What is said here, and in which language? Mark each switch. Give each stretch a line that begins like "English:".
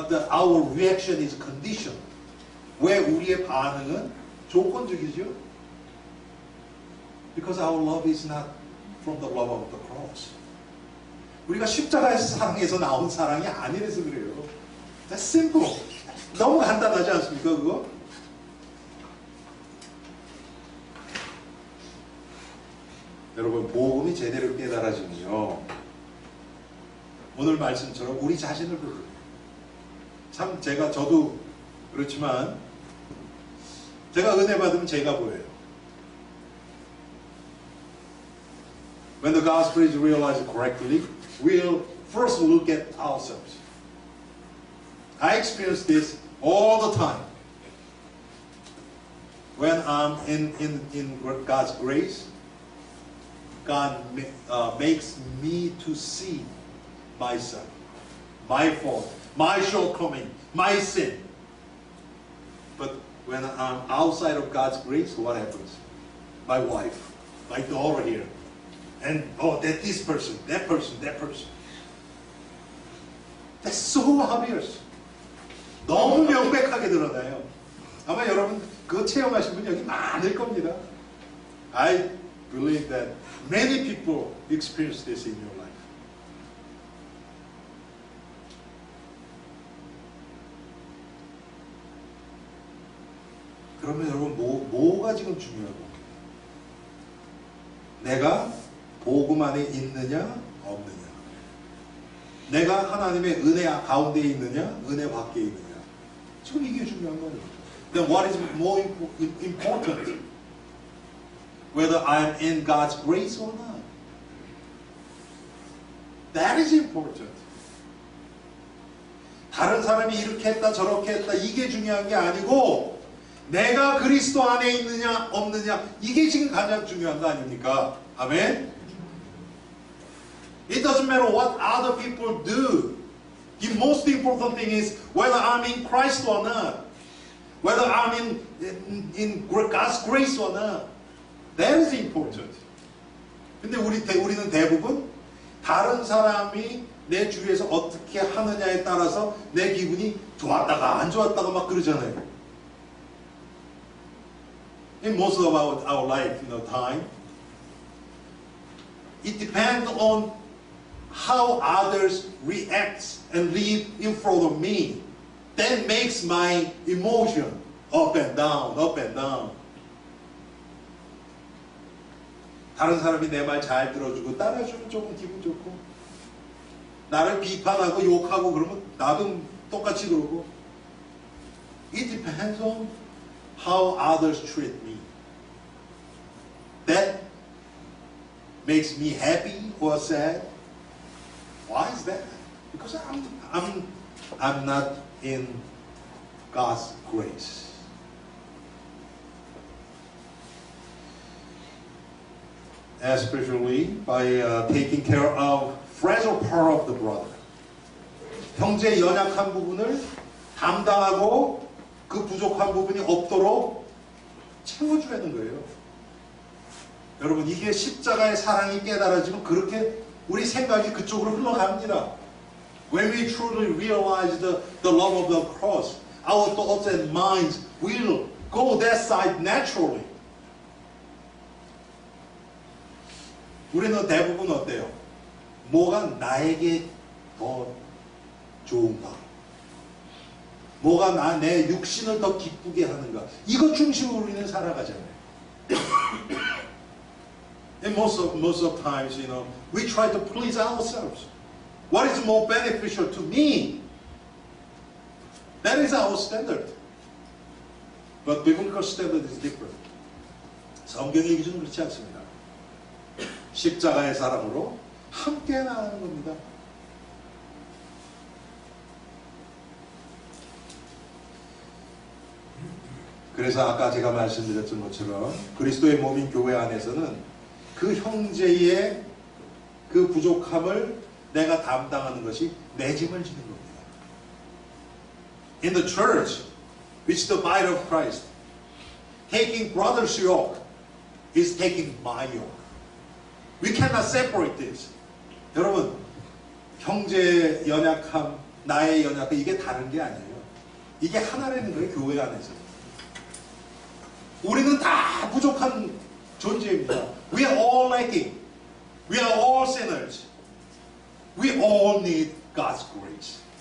English: Our reaction is conditioned.
Korean: 왜 우리의 반응은 조건적이죠?
English: Because our love is not from the love of the cross.
Korean: 우리가 십자가에서 사랑해서 나온 사랑이 아니라서 그래요.
English: That's simple.
Korean: 너무 간단하지 않습니까, 그거? 여러분, 복음이 제대로 깨달아지면요, 오늘 말씀처럼 우리 자신을 보고, 참 저도 그렇지만 제가 은혜 받으면 제가 보여요.
English: When the gospel is realized correctly, we'll first look at ourselves. I experience this all the time. When I'm in God's grace, God makes me to see myself, my fault, my shortcoming, my sin. But when I'm outside of God's grace, what happens? My wife, my daughter here, and this person, that person. That's so obvious.
Korean: 너무 명백하게 드러나요. 아마 여러분 그거 체험하신 분 여기 많을 겁니다.
English: I believe that many people experience this in your life.
Korean: 그러면 여러분 뭐가 지금 중요하고, 내가 복음 안에 있느냐 없느냐, 내가 하나님의 은혜 가운데 있느냐 은혜 밖에 있느냐, 지금 이게 중요한 거예요.
English: Then what is more important? Whether I am in God's grace or not. That is important.
Korean: 다른 사람이 이렇게 했다 저렇게 했다 이게 중요한 게 아니고 내가 그리스도 안에 있느냐 없느냐, 이게 지금 가장 중요한 거 아닙니까? 아멘?
English: It doesn't matter what other people do. The most important thing is whether I'm in Christ or not. Whether I'm in God's grace or not. That is important.
Korean: 근데 우리는 대부분 다른 사람이 내 주위에서 어떻게 하느냐에 따라서 내 기분이 좋았다가 안 좋았다가 막 그러잖아요.
English: In most of our life, time, it depends on how others react and live in front of me. That makes my emotion up and down, up and down.
Korean: 다른 사람이 내 말 잘 들어주고 따라주면 조금 기분 좋고, 나를 비판하고 욕하고 그러면 나도 똑같이 그러고.
English: It depends on how others treat me. That makes me happy or sad. Why is that? Because I'm not in God's grace. Especially by taking care of fragile part of the brother.
Korean: 형제의 연약한 부분을 담당하고 그 부족한 부분이 없도록 채워줘야 하는 거예요. 여러분 이게 십자가의 사랑이 깨달아지면 그렇게 우리 생각이 그쪽으로 흘러갑니다.
English: When we truly realize the love of the cross, our thoughts and minds will go that side naturally.
Korean: 우리는 대부분 어때요? 뭐가 나에게 더 좋은가? 뭐가 내 육신을 더 기쁘게 하는가? 이거 중심으로 우리는 살아가잖아요.
English: And most of times, you know, we try to please ourselves. What is more beneficial to me? That is our standard. But biblical standard is different.
Korean: 성경의 기준은 그렇지 않습니다. 십자가의 사랑으로 함께 나가는 겁니다. 그래서 아까 제가 말씀드렸던 것처럼 그리스도의 몸인 교회 안에서는 그 형제의 그 부족함을 내가 담당하는 것이 내 짐을 지는 겁니다.
English: In the church, which is the body of Christ, taking brother's yoke is taking my yoke. We cannot separate this.
Korean: 여러분, 형제의 연약함, 나의 연약함, 이게 다른 게 아니에요. 이게 하나라는 거예요, 교회 안에서. 우리는 다 부족한 존재입니다.
English: We are all lacking. We are all sinners. We all need God's grace.